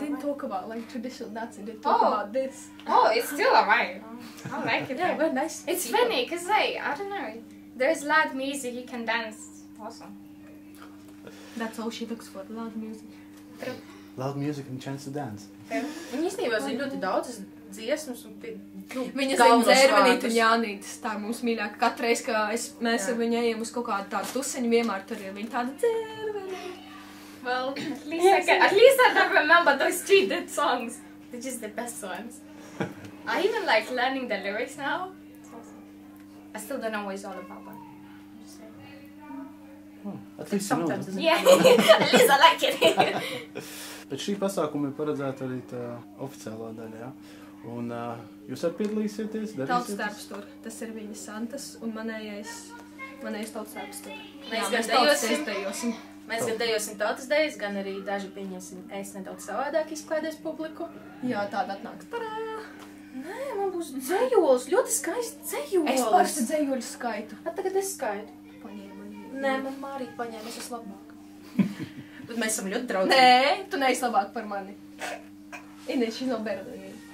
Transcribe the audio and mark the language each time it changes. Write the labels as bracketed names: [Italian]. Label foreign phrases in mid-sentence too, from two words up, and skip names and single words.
[English] They didn't talk about traditional dancing. They talk about this. Oh, it's still alright. I like it. Yeah, very nice. It's funny because I don't know. There's loud music, you can dance. Awesome. That's all she looks for, loud music. Loud music and chance to dance. [Latvian] Viņa īstenībā zina ļoti daudzas dziesmas un Viņa zina Dzērvenīt un Jānītis, tā ir mums mīļāka. Katreiz, kad mēs ar viņu ejam uz kaut kādu tādu tuseņu, vienmēr tur ir viņa tāda Dzērvenīt. [English] Well, at least I don't remember those 3 dead songs. They're just the best ones. I even like learning the lyrics now. It's awesome. I still don't know what it's all about, but I'm just saying. At least you know that. Yeah, at least I like it. [Latvian] Bet šī pasākuma ir paredzēta arī tā oficiālā daļa, jā? Un jūs arī piedalīsieties, darīsieties? Tautstērps tur, tas ir viņa Santas un manējais tautstērps tur. Mēs gan dejosim tautas dejas, gan arī daži pieņemsim es nedaudz savādāk izklaidēs publiku. Jā, tāda atnāks. Tarā! Nē, man būs dzejols, ļoti skaisti dzejols. Es parasti dzejoļu skaitu. Tagad es skaitu. Paņēma. Nē, man Mārīt paņēma, es esmu labāk. Bet mēs esam ļoti draudzīgi. Nē, tu neesi labāk par mani. [English] Inês, she's not better than you.